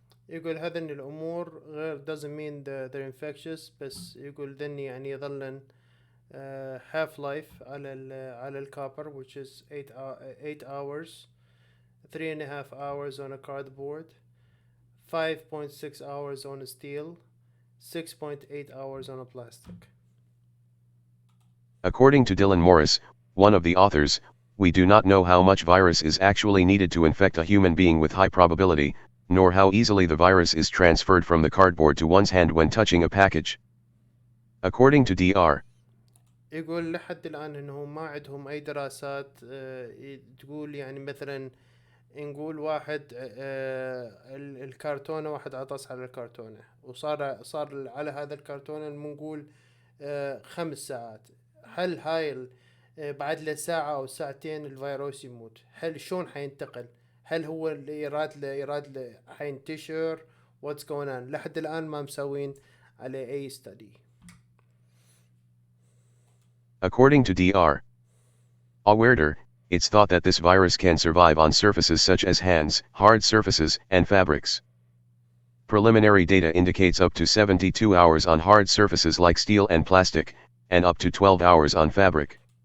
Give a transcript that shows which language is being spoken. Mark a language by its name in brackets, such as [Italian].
[Arabic] يقول هذا الأمور غير [English] doesn't mean they're infectious، [Arabic] بس يقول ذن يعني يظلن [English] half life [Arabic] على الكوبر [English] which is 8 hours، 3.5 hours on a cardboard، 5.6 hours on a steel, 6.8 hours on a plastic. According to Dylan Morris, one of the authors, we do not know how much virus is actually needed to infect a human being with high probability, nor how easily the virus is transferred from the cardboard to one's hand when touching a package. According to Dr. [Arabic] يقول لحد الآن إنه ما عندهم أي دراسات تقول يعني مثلا نقول واحد الكرتونة واحد عطس على الكرتونة وصار على هذا الكرتونة نقول 5 ساعات، هل هاي بعد له ساعة أو ساعتين الفيروس يموت؟ هل شون حينتقل؟ هل هو اللي يراد له حينتشر؟ [English] what's going on؟ [Arabic] لحد الآن ما مسوين عليه أي study. [English] According to Dr. Awerder, it's thought that this virus can survive on surfaces such as hands, hard surfaces, and fabrics. Preliminary data indicates up to 72 hours on hard surfaces like steel and plastic, and up to 12 hours on fabric.